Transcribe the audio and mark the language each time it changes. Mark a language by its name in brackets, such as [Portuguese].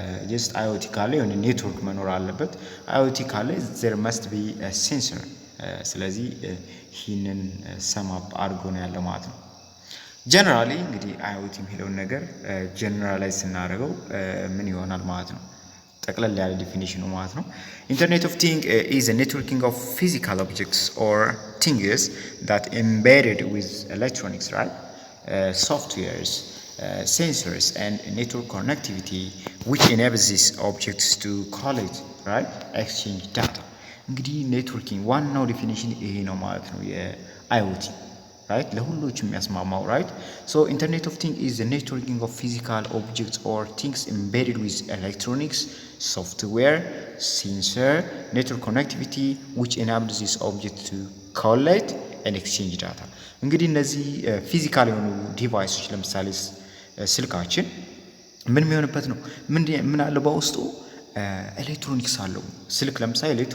[Amharic] ጀስት IoT ካለ የሆነ ኔትወርክ መኖር አለበት፣ IoT ካለ [English] there must be a sensor። [Amharic] ስለዚህ ይህንን ሰማፕ አድርጎ ነው ያለው ማለት ነው። ጀነራሊ እንግዲህ IoT የሚለውን ነገር ጀነራላይዝ ስናደርገው ምን ይሆናል ማለት ነው? ጠቅለል ያለ ዲፊኒሽኑ ማለት ነው። [English] ኢንተርኔት ኦፍ ቲንግ ኢዝ a networking of physical objects or things that embedded with electronics, right? Softwares, sensors and network connectivity which enables these objects to collect, right? exchange data። [Amharic] እንግዲህ ኔትወርኪንግ ዋናው ዲፊኒሽን ይሄ ነው ማለት ነው የIoT right ለሁሉም የሚያስማማው [English] right so internet of things is the networking of physical objects or things embedded with electronics software sensor network connectivity which enables this object to collect and exchange data [Amharic] እንግዲህ እነዚህ ፊዚካል የሆኑ ዲቫይሶች ለምሳሌ ስልካችን ምን የሚሆንበት ነው ምን አለ በውስጡ ኤሌክትሮኒክስ አለው ስልክ ለምሳሌ